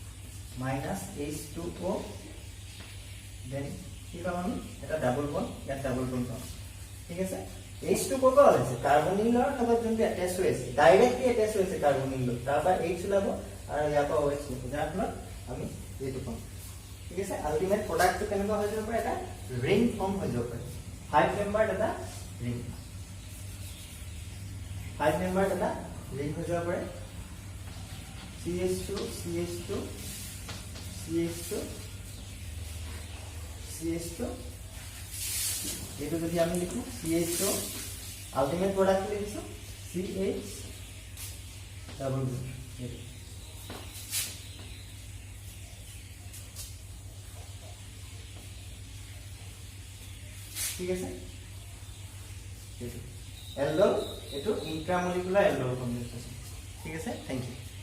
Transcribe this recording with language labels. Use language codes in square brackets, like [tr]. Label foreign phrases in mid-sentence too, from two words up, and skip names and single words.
[as] -H2O দেন কি পাম আমি এটা [en] double bond [as] ইয়াত [en] double bond [as] পাম ঠিক আছে H2 কোৰ পৰা ওলাইছে কাৰ্বনিলৰ লগত যোনটো এটাচ হৈ আছে [en] directly attach [as] হৈ আছে কাৰ্বনিলৰ তাৰ পৰা H ওলাব আৰু ইয়াৰ পৰা OH ওলাব যাৰ ফলত আমি এইটো পাম ঠিক আছে [en] ultimate productটো [as] কেনেকুৱা হৈ যাব পাৰে এটা [en] ring form [as] হৈ যাব পাৰে 5 মেম্বাৰ এটা ৰিং 5 মেম্বাৰ এটা ৰিং হৈ যাব পাৰে CH2 CH2 CH2 CH2 এইটো যদি আমি লিখো CH2 [en] ultimate product [as] লিখিছো CH [en] double bond [as] ঠিক আছে এলডোল এটো [en] intramolecular aldol condensation [as] ঠিক আছে [en] thank you